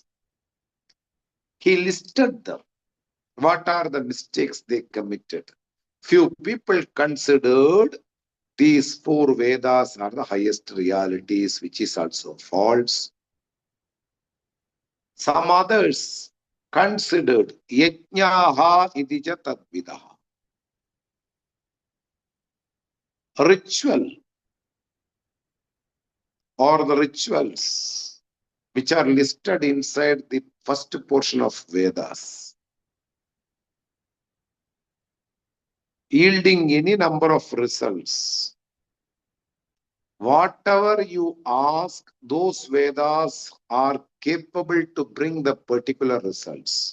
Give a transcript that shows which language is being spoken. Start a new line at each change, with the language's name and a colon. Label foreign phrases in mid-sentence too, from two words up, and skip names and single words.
English: He listed them. What are the mistakes they committed? Few people considered these four Vedas are the highest realities, which is also false. Some others considered
Sanskrit: yajnaha idija tadvidaha.
English: Ritual or the rituals which are listed inside the first portion of Vedas, yielding any number of results. Whatever you ask, those Vedas are capable to bring the particular results.